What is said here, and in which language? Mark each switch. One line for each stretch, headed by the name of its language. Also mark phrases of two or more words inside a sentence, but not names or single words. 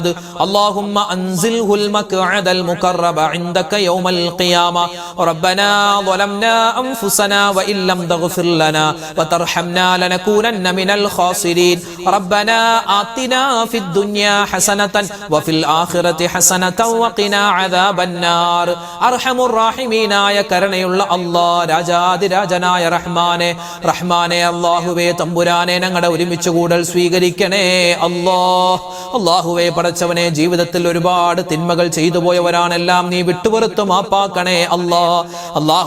Arabic: اللهم أنزله المقعد المقرب عندك يوم القيامة. ربنا ظلمنا أنفسنا وإن لم تغفر لنا وترحمنا لنكونن من الخاسرين. ربنا آتنا في الدنيا حسنة وفي الآخرة حسنة وقنا عذاب النار. أرحم الراحمين
Malayalam: കരുണയുള്ള അല്ലാഹ്, രാജാതിരാജനായ റഹ്മാനെ അല്ലാഹുവേ തമ്പുരാനെ, ഞങ്ങളുടെ ഒരുമിച്ച് കൂടൽ സ്വീകരിക്കണേ അല്ലാഹുവേ. പടച്ചവനെ, ജീവിതത്തിൽ ഒരുപാട് തിന്മകൾ ചെയ്തു പോയവരാണെല്ലാം നീ വിട്ടുപുറത്തു മാപ്പാക്കണേ അല്ലാഹു.